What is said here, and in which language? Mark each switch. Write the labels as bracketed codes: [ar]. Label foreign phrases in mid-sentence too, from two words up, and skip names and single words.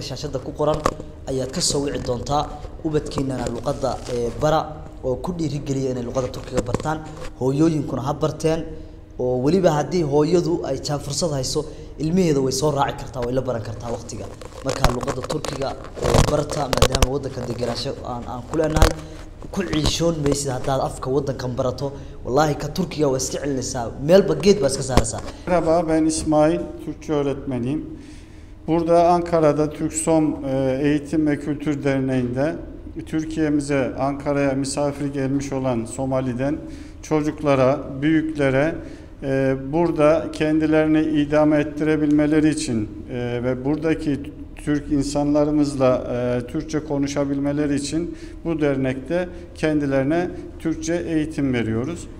[so] shaashada ku qoran ayaad ka soo wici doontaa ubadkiinana luqadda bara oo ku dhiirigeliya inay luqadda Turkiga bartaan hooyooyinkuna ha barteen oo waliba hadii hooyadu ay fursad hayso ilmaheeda way soo raaci kartaa way la baran kartaa waqtiga marka luqadda Turkiga barta maadaama wadanka deganaansho aan ku leenahay ku ciishoon meesha hadaad afka wadankan barato wallahi ka Turkiga waa iska celinaysaa meelba geed baa iska saaraysaa. [tr] Merhaba, ben İsmail, Türkçe öğretmeniyim. Burada Ankara'da Turksom Eğitim ve Kültür Derneği'nde Türkiye'mize, Ankara'ya misafir gelmiş olan Somali'den çocuklara, büyüklere burada kendilerini idame ettirebilmeleri için ve buradaki Türk insanlarımızla Türkçe konuşabilmeleri için bu dernekte kendilerine Türkçe eğitim veriyoruz.